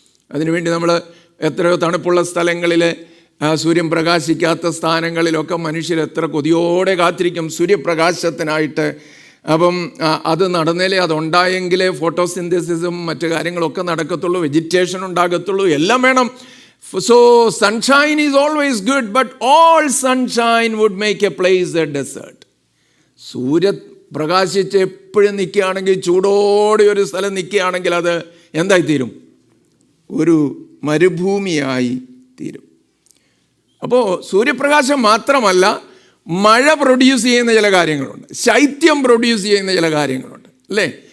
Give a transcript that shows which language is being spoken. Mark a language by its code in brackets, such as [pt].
[ml] അതിനുവേണ്ടി നമ്മൾ എത്രയോ തണുപ്പുള്ള സ്ഥലങ്ങളിൽ, സൂര്യൻ പ്രകാശിക്കാത്ത സ്ഥാനങ്ങളിലൊക്കെ മനുഷ്യർ എത്ര കൊതിയോടെ കാത്തിരിക്കും സൂര്യപ്രകാശത്തിനായിട്ട്. അപ്പം അത് നടന്നേലേ, അതുണ്ടായെങ്കിലേ ഫോട്ടോസിന്തസിസും മറ്റു കാര്യങ്ങളൊക്കെ നടക്കത്തുള്ളൂ, വെജിറ്റേഷൻ ഉണ്ടാകത്തുള്ളൂ, എല്ലാം വേണം. [en] So sunshine is always good, but all sunshine would make a place a desert. [ml] സൂര്യ പ്രകാശിച്ച് എപ്പോഴും നിൽക്കുകയാണെങ്കിൽ, ചൂടോടെ ഒരു സ്ഥലം നിൽക്കുകയാണെങ്കിൽ അത് എന്തായിത്തീരും? ഒരു മരുഭൂമിയായി തീരും. അപ്പോൾ സൂര്യപ്രകാശം മാത്രമല്ല, മഴ പ്രൊഡ്യൂസ് ചെയ്യുന്ന ചില കാര്യങ്ങളുണ്ട്, ശൈത്യം പ്രൊഡ്യൂസ് ചെയ്യുന്ന ചില കാര്യങ്ങളുണ്ട് അല്ലേ?